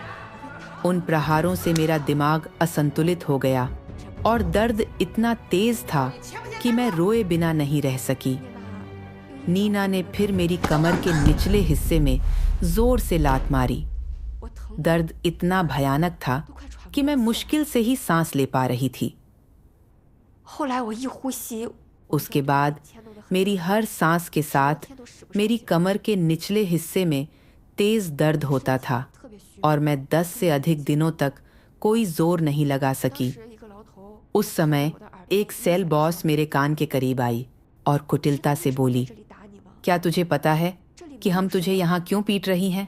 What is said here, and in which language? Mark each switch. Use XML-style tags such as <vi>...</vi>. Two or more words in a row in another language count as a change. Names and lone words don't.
<hi>उन प्रहारों से मेरा दिमाग असंतुलित हो गया और दर्द इतना तेज था कि मैं रोए बिना नहीं रह सकी। नीना ने फिर मेरी कमर के निचले हिस्से में जोर से लात मारी। दर्द इतना भयानक था कि मैं मुश्किल से ही सांस ले पा रही थी।</hi> <zh>后来我一呼吸</zh> <hi>उसके बाद मेरी हर सांस के साथ मेरी कमर के निचले हिस्से में तेज दर्द होता था और मैं 10 से अधिक दिनों तक कोई जोर नहीं लगा सकी। उस समय एक</hi> <en>cell boss</en> <hi>मेरे कान के करीब आई और कुटिलता से बोली, क्या तुझे पता है कि हम तुझे यहाँ क्यों पीट रही हैं?</hi>